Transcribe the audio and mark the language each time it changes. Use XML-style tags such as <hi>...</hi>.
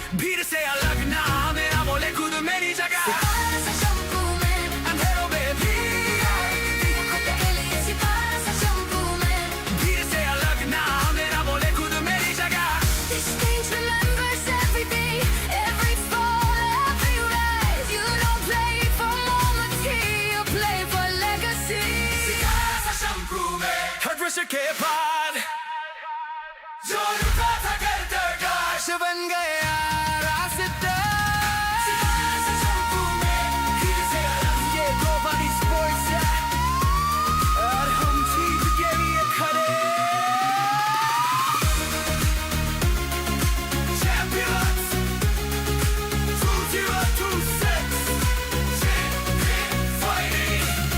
<hi>भीड़ से अलग ना, मेरा बोले खुद मेरी जगह. सितारा सा चमकूं मैं, अंधेरों में भी हूँ खुद के लिए. सितारा सा चमकूं मैं, भीड़ से अलग ना, मेरा बोले खुद मेरी जगह.</hi> <en>this stage remembers everything, every fall, every rise. You don't play for moments here, you play for legacy.</en> <hi>सितारा सा चमकूं मैं, हर प्रेशर के बाद जो रुका था करतगाश बन गया रास्ता. सितारा सा चमकूं मैं, भीड़ से अलग ये global esports है, और हम जीत के लिए खड़े.</hi> <en>Champions 2026 champion fighting.</en>